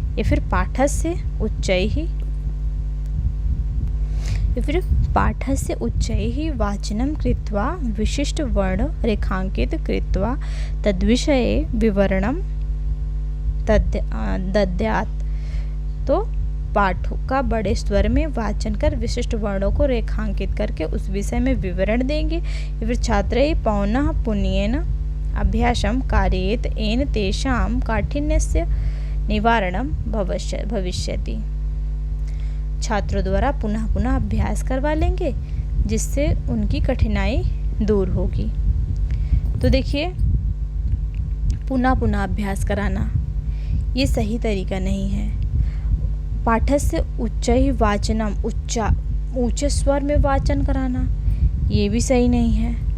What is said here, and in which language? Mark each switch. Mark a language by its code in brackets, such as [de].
[sa] या फिर पाठस्य उच्चैः वाचनं कृत्वा विशिष्ट वर्ण रेखांकित कृत्वा तद्विषये विवरणं दद्यात्। [hi] तो पाठों का बड़े स्वर में वाचन कर विशिष्ट वर्णों को रेखांकित करके उस विषय में विवरण देंगे। [sa] या फिर छात्रैः पौनः पुन्येन अभ्यासं कारयेत येन तेषां काठिन्यस्य निवारणं भविष्यति। [hi] छात्रों द्वारा पुनः पुनः अभ्यास करवा लेंगे जिससे उनकी कठिनाई दूर होगी। तो देखिए, पुनः पुनः अभ्यास कराना ये सही तरीका नहीं है। [sa] पाठस्य उच्चैः वाचनम, [hi] ऊंचे स्वर में वाचन कराना ये भी सही नहीं है।